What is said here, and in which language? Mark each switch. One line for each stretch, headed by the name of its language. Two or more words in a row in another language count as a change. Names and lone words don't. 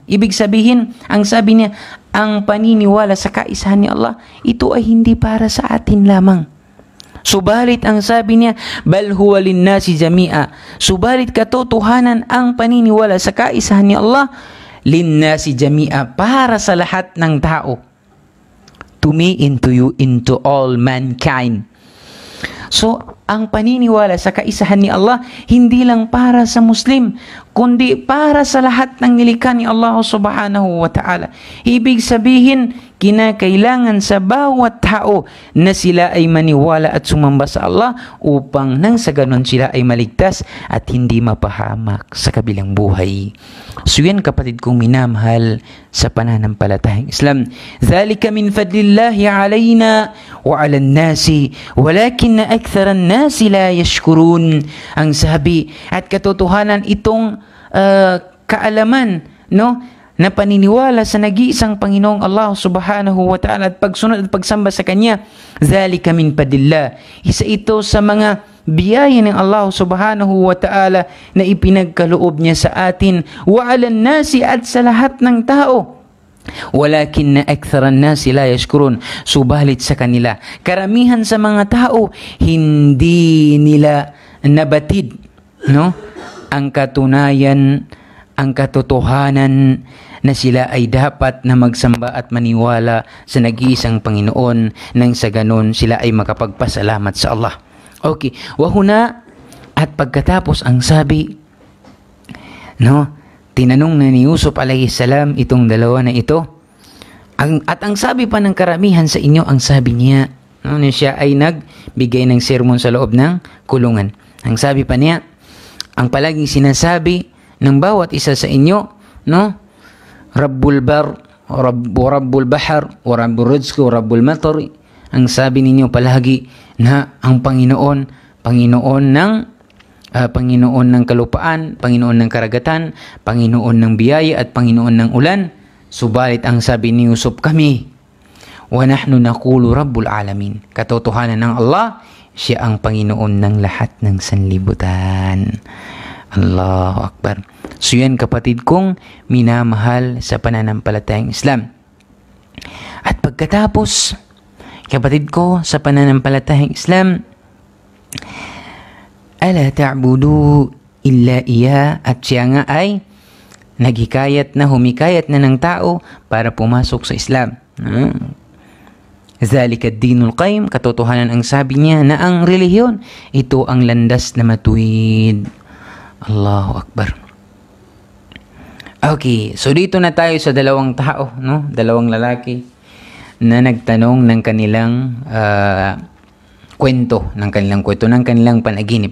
Filipino: Ibig sabihin, ang sabi niya, ang paniniwala sa kaisahan ni Allah, ito ay hindi para sa atin lamang. Subalit ang sabi niya,
Arabic: بل هو للناس جميعا.
Filipino: Subalit katotohanan ang paniniwala sa kaisahan ni Allah,
Arabic: للناس جميعا,
Filipino: para sa lahat ng tao.
English: To me, into you, into all mankind.
Filipino: So, ang paniniwala sa kaisahan ni Allah, hindi lang para sa Muslim, kundi para sa lahat ng nilikha ni Allah
Arabic: سبحانه وتعالى.
Filipino: Ibig sabihin, kinakailangan sa bawat tao na sila ay maniwala at sumamba sa Allah upang nang sa ganon sila ay maligtas at hindi mapahamak sa kabilang buhay. So yan, kapatid kong minamahal sa pananampalatayang Islam.
Arabic: ذلك من فضل الله علينا وعلى الناس ولكن أكثر الناس لا يشكرون.
Filipino: Ang sabi at katotohanan itong kaalaman, no, na paniniwala sa nag-iisang Panginoong Allah
Arabic: سبحانه وتعالى
Filipino: at pagsunod at pagsamba sa Kanya,
Arabic: ذلك من فضل الله.
Filipino: Isa ito sa mga biyaya ng Allah
Arabic: سبحانه وتعالى
Filipino: na ipinagkaloob niya sa atin,
Arabic: وعلى الناس,
Filipino: at sa lahat ng tao.
Arabic: ولكن أكثر الناس لا يشكرون.
Filipino: Subalit sa kanila, karamihan sa mga tao, hindi nila nabatid, no, ang katunayan, ang katotohanan na sila ay dapat na magsamba at maniwala sa nag-iisang Panginoon, nang sa ganon sila ay makapagpasalamat sa Allah. Okay, wahuna, at pagkatapos ang sabi, no, tinanong na ni Yusuf
Arabic: عليه السلام
Filipino: itong dalawa na ito, at ang sabi pa ng karamihan sa inyo, ang sabi niya, no, na siya ay nagbigay ng sermon sa loob ng kulungan. Ang sabi pa niya, ang palaging sinasabi ng bawat isa sa inyo, no,
Arabic: رب البر، رب البحر، ورب الرزق، ورب المطر.
Filipino: Ang sabi ninyo palagi na ang Panginoon, Panginoon ng kalupaan, Panginoon ng karagatan, Panginoon ng biyaya at Panginoon ng ulan. Subalit ang sabi ni Yusuf, kami,
Arabic: ونحن نقول رب العالمين.
Filipino: Katotohanan ng Allah, siya ang Panginoon ng lahat ng sanlibutan.
Arabic: الله أكبر.
Filipino: So yan, kapatid kong minamahal sa pananampalatayang Islam. At pagkatapos, kapatid ko sa pananampalatayang Islam,
Arabic: ألا تعبدوا إلا إياه,
Filipino: at siya nga ay naghikayat na, humikayat na ng tao para pumasok sa Islam.
Arabic: ذلك الدين القيم,
Filipino: katotohanan ang sabi niya na ang relihiyon, ito ang landas na matuwid.
Arabic: الله أكبر.
Filipino: Okay, so dito na tayo sa dalawang tao, no? Dalawang lalaki na nagtanong ng kanilang kwento, ng kanilang panaginip.